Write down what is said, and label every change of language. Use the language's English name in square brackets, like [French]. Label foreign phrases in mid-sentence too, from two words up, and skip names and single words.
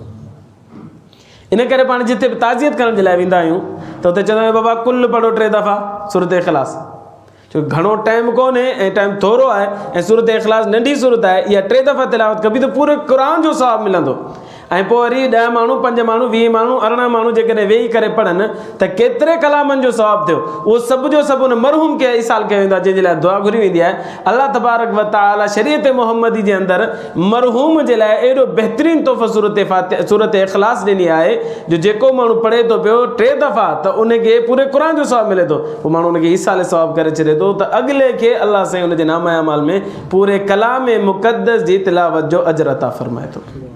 [Sindhi] इन करे पाण जिते बि ताज़ियत करण जे लाइ वेंदा आहियूं त उते चवंदा आहियूं बाबा कुल पढ़ो 3 दफ़ा सूरत इख़लास, छो घणो टाइम कोन्हे ऐं टाइम थोरो आहे ऐं सूरत इख़लास नंढी सूरत आहे। इहा 3 दफ़ा तिलावत कबी त पूरे क़ुरान जो सवाब मिलंदो। ऐं पोइ वरी 10 माण्हू 5 माण्हू 20 माण्हू 18 माण्हू जेकॾहिं वेही करे पढ़नि त केतिरे कलामनि जो सवाबु थियो। उहो सभु जो सभु उन मरहूम खे इसाल कयो वेंदो आहे, जंहिंजे लाइ दुआ घुरी वेंदी आहे। [Arabic] الله تبارك وتعالى [Sindhi] शरीयत मुहम्मदी जे अंदरि मरहूम जे लाइ एॾो बहितरीनु तोहफ़ो सूरत इख़लास ॾिनी आहे जो जेको माण्हू पढ़े थो पियो 3 दफ़ा त उनखे पूरे क़ुरान जो सवाबु मिले थो। पोइ माण्हू उनखे इसाल सवाबु करे छॾे थो त अॻिले खे अल्लाह साईं उनजे नामा अमाल में पूरे कलाम मुक़द्दस जी तिलावत जो अजर अता फरमाए थो।